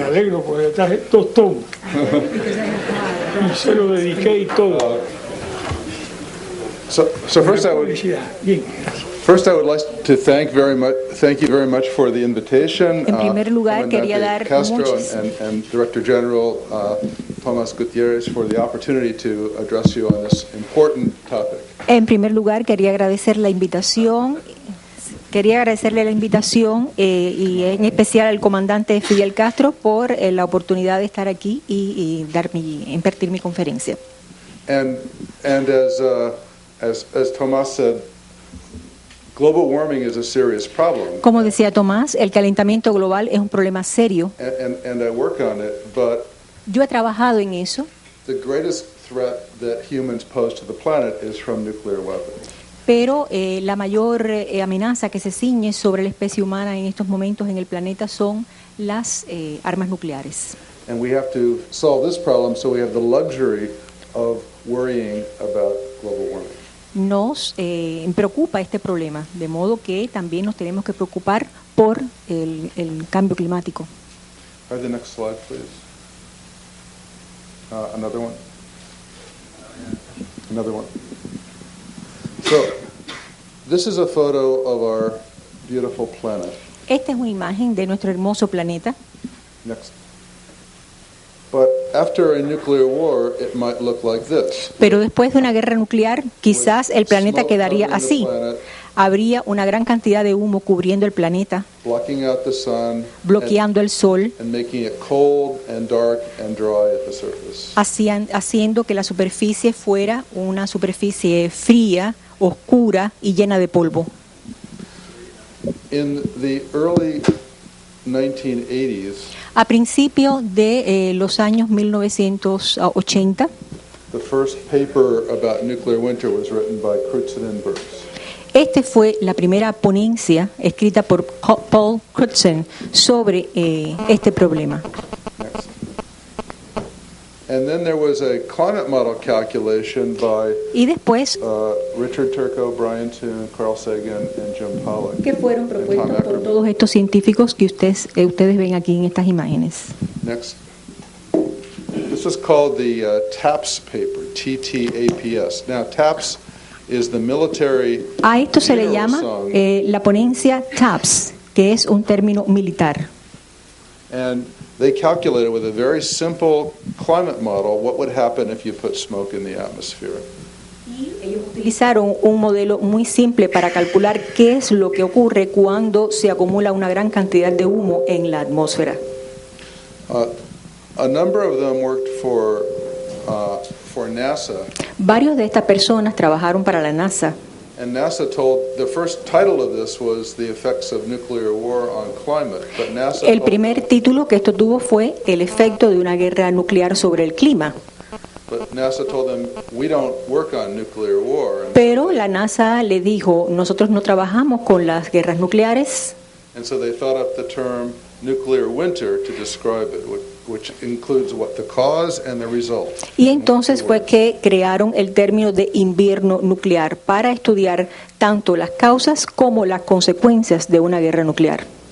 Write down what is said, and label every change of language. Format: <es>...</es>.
<es>Me alegro porque estás tostón y se lo dediqué y todo.</es> <en>So first I would like to thank you very much for the invitation.</en> <es>En primer lugar, quería dar</es> <en>Castro and Director General Tomás Gutiérrez for the opportunity to address you on this important topic.</en> <es>En primer lugar, quería agradecerle la invitación y en especial al comandante Fidel Castro por la oportunidad de estar aquí y impartir mi conferencia.</es> <en>And as Tomás said, global warming is a serious problem.</en> <es>Como decía Tomás, el calentamiento global es un problema serio.</es> <en>And I work on it, but</en> <es>yo he trabajado en eso.</es> <en>The greatest threat that humans pose to the planet is from nuclear weapons.</en> <es>Pero la mayor amenaza que se ciñe sobre la especie humana en estos momentos en el planeta son las armas nucleares.</es> <en>And we have to solve this problem, so we have the luxury of worrying about global warming.</en> <es>Nos preocupa este problema, de modo que también nos tenemos que preocupar por el cambio climático.</es> <en>The next slide, please. Another one. So, this is a photo of our beautiful planet.</en> <es>Esta es una imagen de nuestro hermoso planeta.</es> <en>Next. But after a nuclear war, it might look like this.</en> <es>Pero después de una guerra nuclear, quizás el planeta quedaría así. Habría una gran cantidad de humo cubriendo el planeta,</es> <en>Blocking out the sun</en> <es>bloqueando el sol,</es> <en>and making it cold and dark and dry at the surface.</en> <es>haciendo que la superficie fuera una superficie fría, oscura y llena de polvo.</es> <en>In the early 1980s,</en> <es>A principios de los años 1980,</es> <en>the first paper about nuclear winter was written by Crutzen and Burns.</en> <es>Esta fue la primera ponencia escrita por Paul Crutzen sobre este problema.</es> <en>Next. And then there was a climate model calculation by</en> <es>Y después,</es> <en>Richard Turco, Brian Toon, Carl Sagan, and Jim Pollack.</en> <es>que fueron</es> <en>and Tom</en> <es>propuestos por</es> <en>Ackerman.</en> <es>todos estos científicos que ustedes ven aquí en estas imágenes.</es> <en>Next. This was called the TAPS paper, TTAPS. Now, TAPS is the military</en> <es>A esto se le</es> <en>funeral</en> <es>llama</es> <en>song,</en> <es>la ponencia TAPS, que es un término militar.</es> <en>and they calculated with a very simple climate model what would happen if you put smoke in the atmosphere.</en> <es>Ellos utilizaron un modelo muy simple para calcular qué es lo que ocurre cuando se acumula una gran cantidad de humo en la atmósfera.</es> <en>A number of them worked for NASA,</en> <es>Varios de estas personas trabajaron para la NASA.</es> <en>and NASA told the first title of this was the effects of nuclear war on climate. But NASA</en> <es>El</es> <en>told</en> <es>primer título que esto tuvo fue El efecto de una guerra nuclear sobre el clima.</es> <en>them we don't work on nuclear war,</en> <es>Pero la NASA le dijo, nosotros no trabajamos con las guerras nucleares,</es> <en>and so they thought up the term nuclear winter to describe it, which includes what the cause and the result.</en> <es>y entonces fue que crearon el término de invierno nuclear para estudiar tanto las causas como las consecuencias de una guerra nuclear.</es>